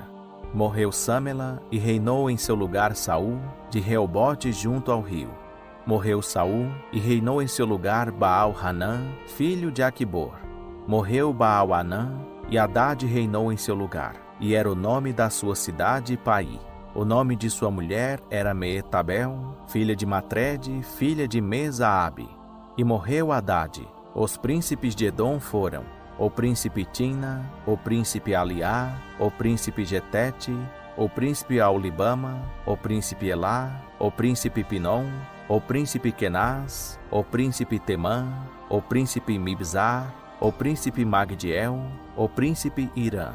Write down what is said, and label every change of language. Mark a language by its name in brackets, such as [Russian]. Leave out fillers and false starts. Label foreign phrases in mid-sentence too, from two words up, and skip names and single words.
[Portuguese] Morreu Sâmela, e reinou em seu lugar Saul, de Reobote junto ao rio. Morreu Saul, e reinou em seu lugar Baal-Hanã, filho de Aquibor. Morreu Baal-Hanã, e Haddad reinou em seu lugar. E era o nome da sua cidade Pai. O nome de sua mulher era Meetabel, filha de Matrede, filha de Mesaabe. E morreu Haddad. Os príncipes de Edom foram o príncipe Timna, o príncipe Aliá, o príncipe Getete, o príncipe Aulibama, o príncipe Elá, o príncipe Pinom, o príncipe Kenaz, o príncipe Temã, o príncipe Mibzar, o príncipe Magdiel, o príncipe Irã.